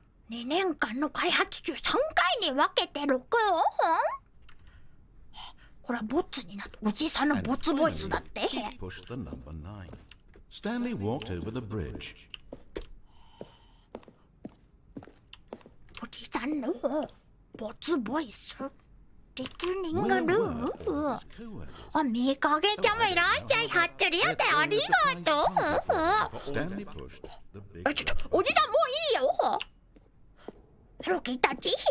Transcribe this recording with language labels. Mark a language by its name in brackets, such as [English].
[Japanese] 2年間の開発中3回に分けて録音？これはボツになったおじさんのボツボイスだって。 [English] He pushed the number 9. Stanley walked over the bridge. [Japanese] おじさんのボツボイス。リスニングルーム。あ、見かけちゃんもいらっしゃい。はっちゃりやってありがとう。 [English] Stanley pushed the big [Japanese] ちょっとおじさんもういいよ。メロキーたち。